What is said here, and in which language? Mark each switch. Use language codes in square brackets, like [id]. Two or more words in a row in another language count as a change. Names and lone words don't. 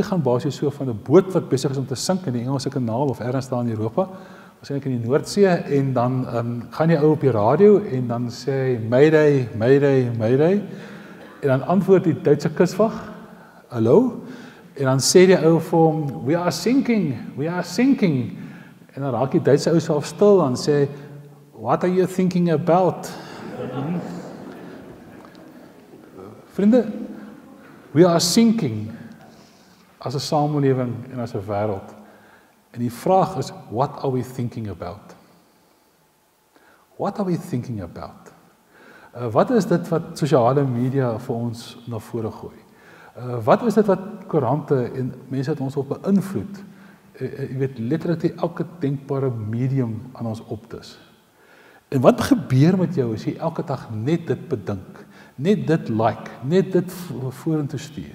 [af] gaan basies so van 'n boot wat besig is om te sink in die Engelse kanaal of ergens daar in Europa, waarskynlik in die Noordsee, en dan gaan jy ou op die radio en dan sê hy Mayday, Mayday, Mayday, en dan antwoord die Duitse kuswag, hallo, en dan sê die ou vir hom, [en] we are sinking, [af] en dan raak die Duitse ou self stil en sê, [en] what are you thinking about? [af] Vriende, [en] we are sinking [af] as 'n samelewing en as 'n wêreld. En die vraag is, [en] what are we thinking about? What are we thinking about? [af] Wat is dit wat sosiale media vir ons na vore gooi? Wat is dit wat koerante en mense wat ons op beïnvloed? Jy weet, letterlik elke denkbare medium aan ons optis. En wat gebeur met jou as jy elke dag net dit bedink, net dit like, net dit vorentoe stuur?